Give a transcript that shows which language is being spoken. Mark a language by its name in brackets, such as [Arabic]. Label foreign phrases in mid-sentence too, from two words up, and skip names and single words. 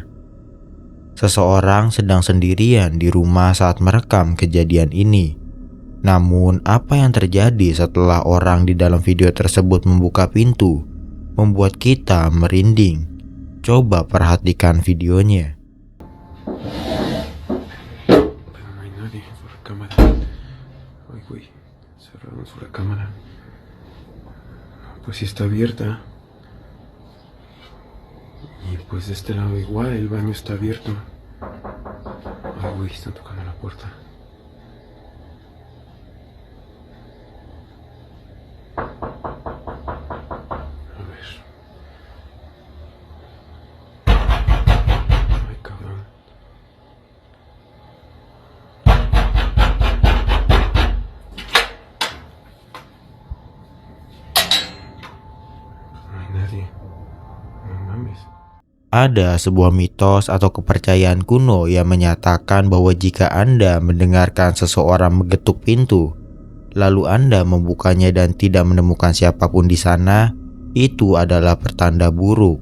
[Indonesian] Seseorang sedang sendirian di rumah saat merekam kejadian ini. Namun, apa yang terjadi setelah orang di dalam video tersebut membuka pintu membuat kita merinding. Coba perhatikan videonya. [Spanish] Cerramos la cámara. Pues sí está abierta. Y pues de este lado igual, el baño está abierto. Ay, güey, están tocando la puerta. A ver. Ay, cabrón. [Indonesian] Ada sebuah mitos atau kepercayaan kuno yang menyatakan bahwa jika Anda mendengarkan seseorang mengetuk pintu, lalu Anda membukanya dan tidak menemukan siapapun di sana, itu adalah pertanda buruk.